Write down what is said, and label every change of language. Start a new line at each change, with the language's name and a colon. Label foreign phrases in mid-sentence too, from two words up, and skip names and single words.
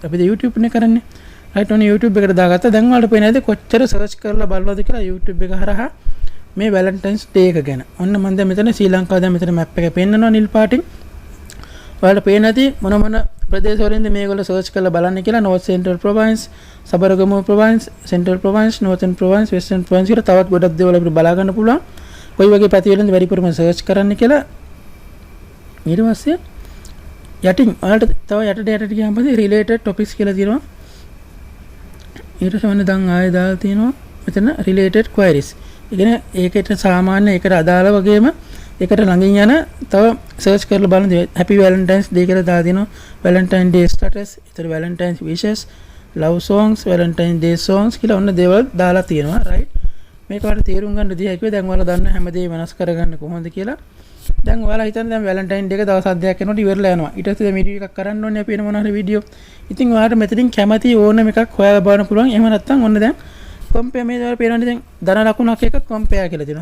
Sinhala: අපි දැන් YouTube නේ කරන්නේ. රයිට් ඔන්න YouTube එකට දාගත්තා. දැන් ඔයාලට පේනවාද කොච්චර සර්ච් කරලා බලනවද කියලා YouTube එක හරහා මේ
English: Valentine's Day
Sinhala: එක ගැන. ඔන්න මම දැන් මෙතන ශ්‍රී ලංකාව දැන් මෙතන මැප් එක පෙන්නනවා නිල් පාටින්. ඔයාලට පේනදී මොන ප්‍රදේශ වලින්ද මේගොල්ලෝ සර්ච් කරලා බලන්නේ කියලා
English: North Central Province,
Sinhala: සබරගමු Province, Central Province, Northern Province, Western Province කියලා තවත් ගොඩක් දේවල් අපිට බලා ගන්න පුළුවන්. කොයි වගේ පැති වලින්ද වැඩිපුරම සර්ච් කරන්න කියලා. ඊට පස්සේ යටින් ඔයාලට තව යටට ගියාම පස්සේ
English: related topics
Sinhala: කියලා තියෙනවා. ඊට පස්සේ දැන් ආයෙ දාලා තියෙනවා මෙතන
English: related queries.
Sinhala: ඒ කියන්නේ ඒකට සාමාන්‍ය ඒකට අදාළ වගේම ඒකට ළඟින් යන තව සර්ච් කරලා බලන්න
English: happy valentines day
Sinhala: කියලා දාලා තියෙනවා.
English: valentine day status, ඊතර valentines wishes, love songs, valentine day songs
Sinhala: කියලා ඔන්න දේවල් දාලා තියෙනවා.
English: right.
Sinhala: මේක වලට තේරුම් ගන්න දෙයක් කිව්වේ දැන් ඔයාලා දන්න හැමදේම වෙනස් කරගන්න කොහොමද කියලා. දැන් ඔයාලා හිතන්නේ දැන්
English: Valentine Day
Sinhala: එක දවස් 7ක් යනකොට ඉවරලා යනවා. ඊට පස්සේ වීඩියෝ එකක් කරන්න ඕනේ අපි වෙන මොනවා හරි වීඩියෝ. ඉතින් ඔයාලට මෙතනින් කැමති ඕනම එකක් හොයාලා බලන්න පුළුවන්. එහෙම නැත්නම් ඔන්න දැන් කම්පෙයාර් මේ දවල් පේනවනේ දැන් ධන ලකුණක් එක කම්පෙයාර් කියලා තියෙනවා.